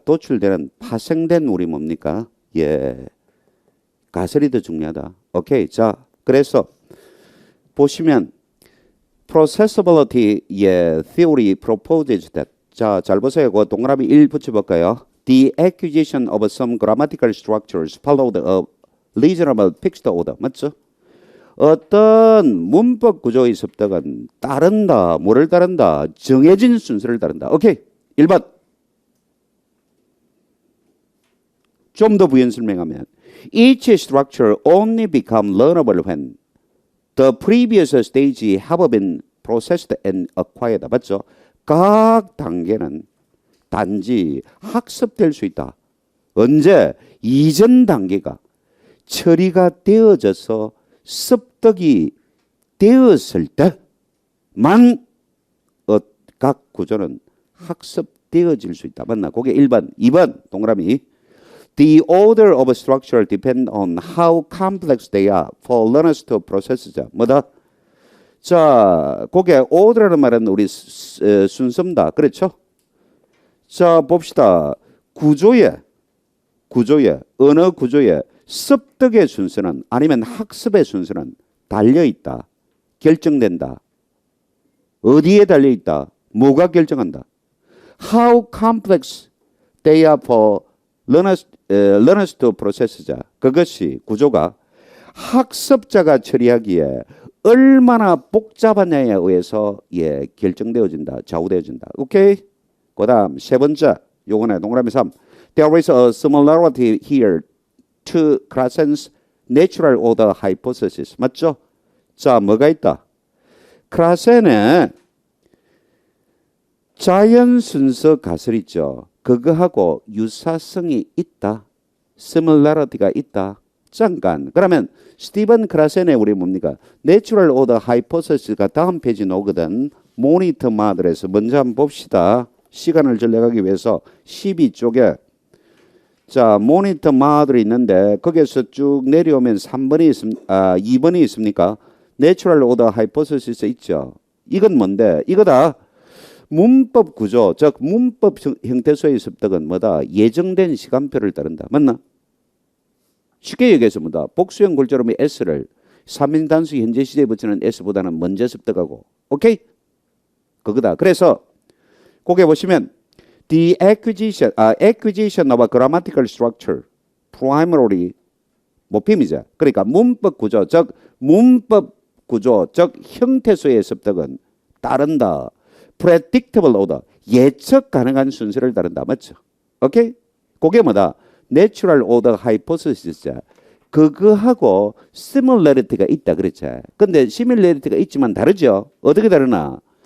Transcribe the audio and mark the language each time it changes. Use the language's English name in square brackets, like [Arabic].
[Korean] 도출되는 파생된 우리 뭡니까? 예. 가설이 더 중요하다. 오케이. 자, 그래서 보시면 [English] processability [Korean] 예, [English] theory proposes that. [Korean] 자, 잘 보세요. 그 동그라미 1 붙여볼까요? [English] The acquisition of some grammatical structures followed a reasonable fixed order. [Korean] 맞죠? 어떤 문법 구조의 습득은 따른다. 뭐를 따른다? 정해진 순서를 따른다. 오케이. 1번. 좀 더 부연 설명하면 [English] Each structure only become learnable when the previous stage have been processed and acquired. [Korean] 맞죠? 각 단계는 단지 학습될 수 있다. 언제? 이전 단계가 처리가 되어져서 습득이 되었을 때만 각 구조는 학습되어질 수 있다. 맞나? 그게 1번. 2번 동그라미. [English] The order of structure depend on how complex they are for learners to process. [Korean] 뭐다? 자, 그게 order라는 말은 우리 순서입니다. 그렇죠? 자, 봅시다. 구조의 언어 구조의 습득의 순서는 아니면 학습의 순서는 달려 있다. 결정된다. 어디에 달려 있다. 뭐가 결정한다. [English] How complex they are for learners to process. [Korean] 그것이 구조가 학습자가 처리하기에 얼마나 복잡하냐에 의해서 결정되어진다. 좌우되어진다. 오케이? 그 다음 세 번째 요거네 동그라미 3. [English] There is a similarity here to Krassen's natural order hypothesis. [Korean] 맞죠? 자, 뭐가 있다? 크라센의 자연 순서 가설 있죠. 그거하고 유사성이 있다. similarity가 있다. 잠깐. 그러면 스티븐 크라센의 우리 뭡니까? 내추럴 오더 하이포테시스가 다음 페이지 나오거든. 모니터 마들에서 먼저 한번 봅시다. 시간을 절약하기 위해서 12쪽에 자 모니터 마들이 있는데 거기에서 쭉 내려오면 2번이 있습니까? 내추럴 오더 하이포테시스 있죠. 이건 뭔데? 이거다. 문법 구조, 즉 문법 형태소의 습득은 뭐다? 예정된 시간표를 따른다. 맞나? 쉽게 얘기해서 뭐다? 복수형 골자로의 S를 3인 단수 현재 시제에 붙이는 S보다는 먼저 습득하고. 오케이? 그거다. 그래서 거기에 보시면 [English] the acquisition of a grammatical structure primarily [Korean] 모핌이죠. 그러니까 문법 구조, 즉 형태소의 습득은 따른다. [English] predictable order, [Korean] 예측 가능한 순서를 따른다. 맞죠? 오케이? 그게 뭐다? natural order hypothesis. 그거하고 similarity가 있다 그랬지. 근데 similarity가 있지만 다르죠. 어떻게 다르나?